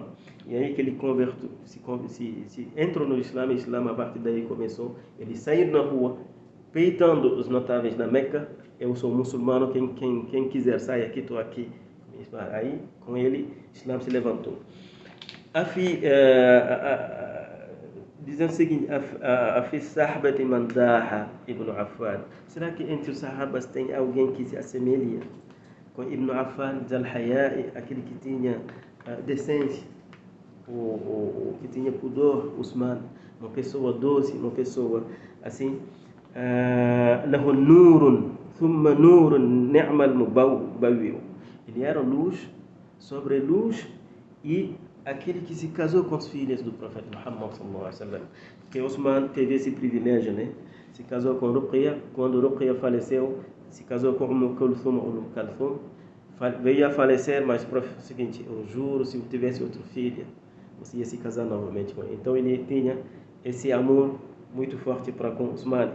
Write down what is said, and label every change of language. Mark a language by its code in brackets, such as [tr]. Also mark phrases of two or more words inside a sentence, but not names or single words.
[pt] E aí que ele convertiu, se entrou no Islã, o Islã a partir daí começou, ele saiu na rua, peitando os notáveis na Meca: eu sou muçulmano, quem quiser sair aqui, estou aqui. Aí, com ele, o Islã se levantou. Dizendo o seguinte: [ar] أفي صحبة من ضاهى ابن عفان. [pt] Será que entre os sahabas tem alguém que se assemelha com Ibn Affan, Zal-Haya'i, aquele que tinha decência, o que tinha pudor, Usman, uma pessoa doce, uma pessoa assim, [ar] له نور ثم نور نعم المبوئ. [pt] Ele era luz sobre luz, e aquele que se casou com as filhas do profeta Muhammad [ar] صلى الله عليه وسلم. [pt] Porque Usman teve esse privilégio, né? Se casou com Ruqya, quando Ruqya faleceu, se casou com Kulthum, veio a falecer, mas o profeta, o seguinte: eu juro, se eu tivesse outro filho, você ia se casar novamente com ele. Então ele tinha esse amor muito forte para com Usman.